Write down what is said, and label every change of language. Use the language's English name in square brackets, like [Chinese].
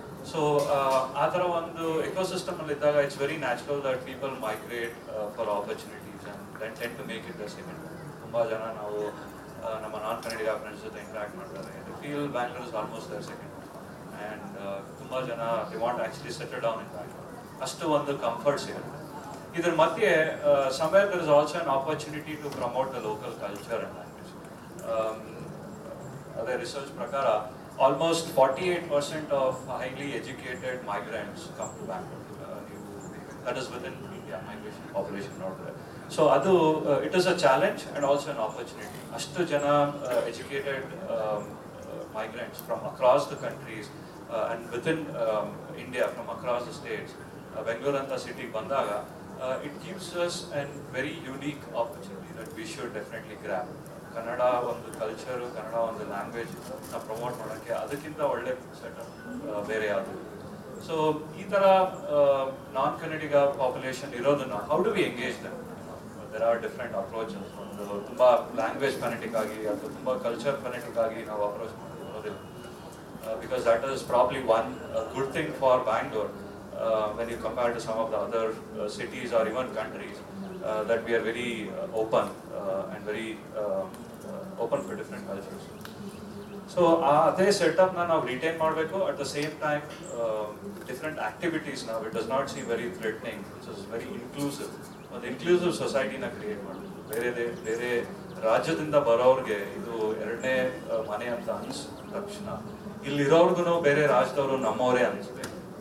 [English] so [Kannada] ಆ ಥರ ಒಂದು ಇಕೋಸಿಸ್ಟಮಲ್ಲಿ ಇದ್ದಾಗ [English] It's very natural that people migrate for opportunities and then tend to make it the second. [Kannada] ತುಂಬ ಜನ ನಾವು ನಮ್ಮ ನಾನ್ ಕನ್ನಡಿಗ ಫ್ರೆಂಡ್ಸ್ ಜೊತೆ ಇಂಟ್ರಾಕ್ಟ್ ಮಾಡ್ತಾರೆ, [English] They feel Bangalore is almost their second. And [Kannada] ತುಂಬ ಜನ [English] They want actually settle down in Bangalore. [Kannada] ಅಷ್ಟು ಒಂದು ಕಂಫರ್ಟ್ ಸಿಗುತ್ತೆ. ಇದರ ಮಧ್ಯೆ [English] somewhere there is also an opportunity to promote the local culture and language. Other research ಪ್ರಕಾರ almost 48% of highly educated migrants come to Bangalore. That is within India migration population [Kannada] ನೋಡಿದ್ರೆ. [English] So ಅದು it is a challenge and also an opportunity. [Kannada] ಅಷ್ಟು ಜನ [English] educated migrants from across the countries and within India from across the states Bangalore anta city [Kannada] ಬಂದಾಗ [English] it gives us a very unique opportunity that we should definitely grab. [Kannada] Kannada ಒಂದು culture, Kannada ಒಂದು language ನಾವು promote ಮಾಡೋಕ್ಕೆ ಅದಕ್ಕಿಂತ ಒಳ್ಳೆ setup ಬೇರೆ ಯಾವುದು. So ಈ ಥರ ನಾನ್ ಕನ್ನಡಿಗ ಪಾಪ್ಯುಲೇಷನ್ ಇರೋದನ್ನು [English] How do we engage them? There are different approaches. [Kannada] ಒಂದು ತುಂಬ ಲ್ಯಾಂಗ್ವೇಜ್ ಫೆನೆಟಿಕ್ ಆಗಿ ಅಥವಾ ತುಂಬ ಕಲ್ಚರ್ ಫೆನೆಟಿಕ್ ಆಗಿ ನಾವು ಅಪ್ರೋಚ್ ಮಾಡೋದಿಲ್ಲ. [English] Because that is probably one good thing for Bangalore when you compare to some of the other cities or even countries, that we are very open and very open for different cultures. So [Kannada] ಅದೇ ಸೆಟಪ್ನ ನಾವು retain ಮಾಡಬೇಕು. [English] At the same time different activities ನಾವು it does not see very threatening, it's is very inclusive. [Kannada] ಒಂದು inclusive ಸೊಸೈಟಿನ create ಮಾಡಬೇಕು. ಬೇರೆ ರಾಜ್ಯದಿಂದ ಬರೋರಿಗೆ ಇದು ಎರಡನೇ ಮನೆ ಅಂತ ಅನಿಸಿದ ತಕ್ಷಣ ಇಲ್ಲಿರೋರ್ಗು ಬೇರೆ ರಾಜ್ಯದವರು ನಮ್ಮವರೇ ಅನಿಸ್ಬೇಕು.